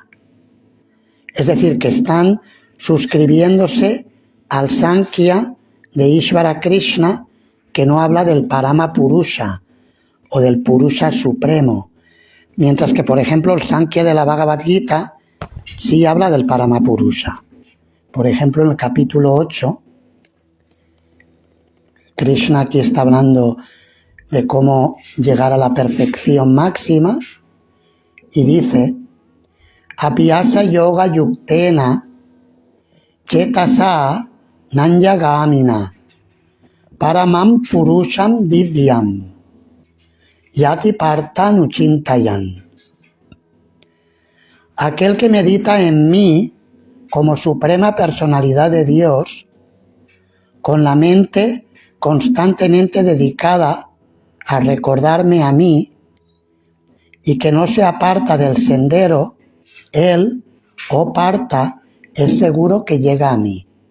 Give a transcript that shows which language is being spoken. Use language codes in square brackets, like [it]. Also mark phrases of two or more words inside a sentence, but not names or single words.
[es] Es decir, que están suscribiéndose al Sankhya de Ishvara Krishna, que no habla del Parama Purusha o del Purusha Supremo, mientras que, por ejemplo, el Sankhya de la Bhagavad Gita sí habla del Parama Purusha. Por ejemplo, en el capítulo 8, Krishna aquí está hablando de cómo llegar a la perfección máxima y dice: [sa] Abhyasa yoga yuktena chetasa nanyagamina paramam purusham divyam yati partanuchintayan. [es] Aquel que medita en mí como suprema personalidad de Dios, con la mente constantemente dedicada a recordarme a mí y que no se aparta del sendero, él, o parta, es seguro que llega a mí.